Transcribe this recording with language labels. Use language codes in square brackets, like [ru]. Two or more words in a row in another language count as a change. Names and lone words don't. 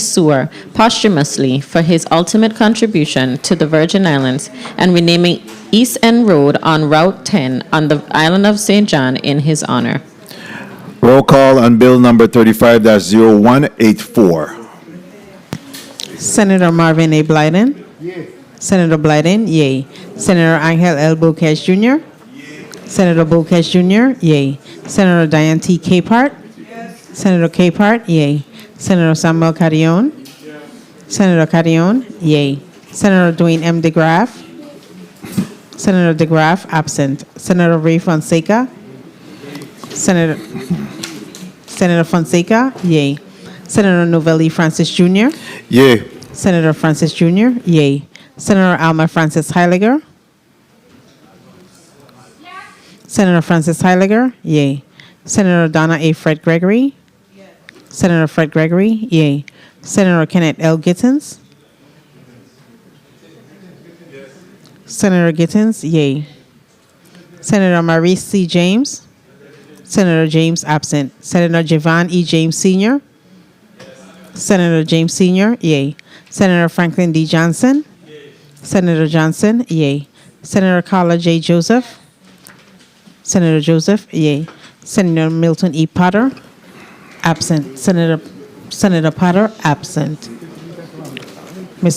[en] Sewer posthumously for his ultimate contribution to the Virgin Islands and renaming East End Road on Route 10 on the island of St. John in his honor. Roll call on Bill number 35-0184. Senator Marvin A. Blyden. Senator Blyden, yay. Senator Angel L. Boquez Jr. Senator Boquez Jr., yay. Senator Diane T. Capehart. Senator Capehart, yay. Senator Samuel Carrion. Senator Carrion, yay. Senator Dwayne M. DeGraff. Senator DeGraff, absent. Senator Ray Fonseca. Senator Fonseca, yay. Senator Novelli Francis Jr. Yay. Senator Francis Jr., yay. Senator Alma Francis Heiliger. Senator Francis Heiliger, yay. Senator Donna A. Fred Gregory. Senator Fred Gregory, yay. Senator Kenneth L. Gittens. Senator Gittens, yay. Senator Maurice C. James. Senator James, absent. Senator Javon E. James Sr. Senator James Sr., yay. Senator Franklin D. Johnson. Senator Johnson, yay. Senator Carla J. Joseph. Senator Joseph, yay. Senator Milton E. Potter, absent. Senator Potter, absent. Mr.